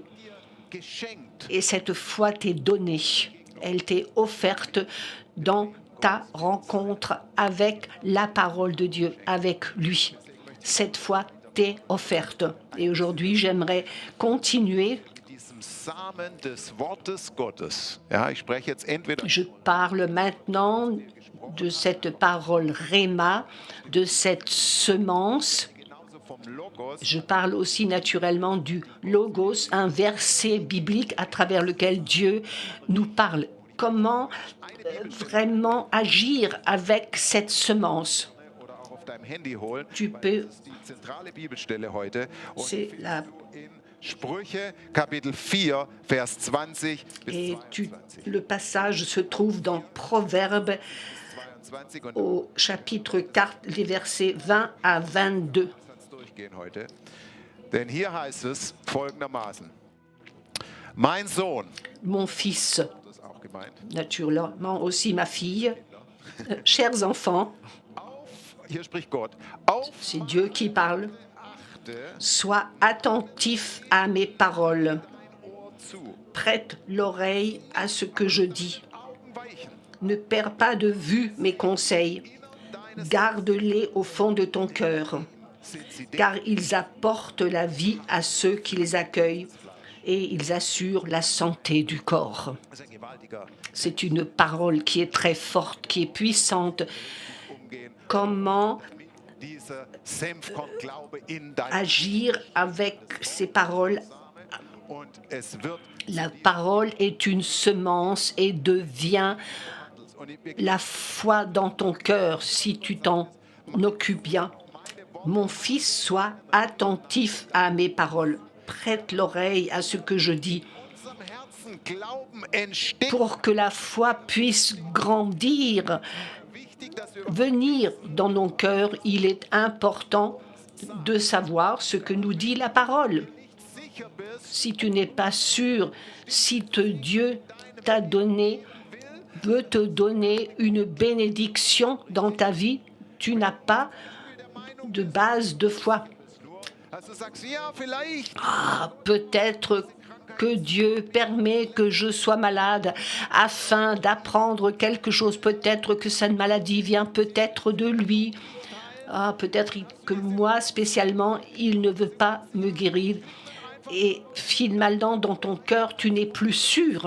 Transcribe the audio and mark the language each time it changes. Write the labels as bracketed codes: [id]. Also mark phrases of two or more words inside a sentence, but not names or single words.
[de] geschenkt. [fr] Et cette foi t'est donnée, elle t'est offerte dans ta rencontre avec la parole de Dieu, avec lui. Cette foi t'est offerte. Et aujourd'hui, j'aimerais continuer. [de] Diesem Samen des Wortes Gottes. Ja, ich spreche jetzt entweder [fr] Je parle maintenant de cette parole Réma, de cette semence. [de] genauso vom Logos, [fr] Je parle aussi naturellement du Logos, un verset biblique à travers lequel Dieu nous parle. Comment vraiment agir avec cette semence? [de] oder auch auf deinem Handy holen. [fr] Tu [de] weil [fr] peux, [de] das ist die zentrale Bibelstelle heute. Und [fr] c'est [de] die [fr] la, [de] findest du in Sprüche, Kapitel 4, Vers 20 bis [fr] et 22. le passage se trouve dans Proverbes [de] 22 und [fr] au chapitre 4, les versets 20 à 22. [de] Satz durchgehen heute. Denn hier heißt es folgendermaßen: Mein Sohn, [fr] Mon fils, [de] das ist auch gemeint, [fr] naturellement aussi ma fille, chers enfants, [de] auf, hier spricht Gott, auf [fr] c'est Dieu qui parle, [de] achte, [fr] sois attentif à mes paroles, [de] Ohr zu, [fr] prête l'oreille à ce que je dis, [de] Augen weichen, [fr] ne perds pas de vue mes conseils, [de] deines [fr] garde-les au fond de ton cœur, [de] sind sie [fr] car ils apportent la vie à ceux qui les accueillent et ils assurent la santé du corps. [de] Das ist ein gewaltiger [fr] C'est une parole qui est très forte, qui est puissante. [de] Umgehen, [fr] Comment [de] dieser Senfkorn-Glaube in dein [fr] agir avec ces paroles? [de] und es wird [fr] La parole est une semence et devient [de] und wir [fr] la foi dans ton cœur si tu t'en occupes bien. Mon fils, sois attentif à mes paroles. Prête l'oreille à ce que je dis [de] unserem Herzen Glauben entsteht. [fr] pour que la foi puisse grandir, [de] Wichtig, dass wir [fr] venir dans nos cœurs. Il est important de savoir ce que nous dit la parole. [de] sicher bist, [fr] Si tu n'es pas sûr, si Dieu t'a donné, veut te donner une bénédiction dans ta vie, tu n'as pas de base de foi. [de] dass du sagst, ja, vielleicht [fr] Ah, peut-être que Dieu permet que je sois malade afin d'apprendre quelque chose. Peut-être que cette maladie vient peut-être de lui. Ah, peut-être que moi, spécialement, il ne veut pas me guérir. Et finalement, dans ton cœur, tu n'es plus sûr.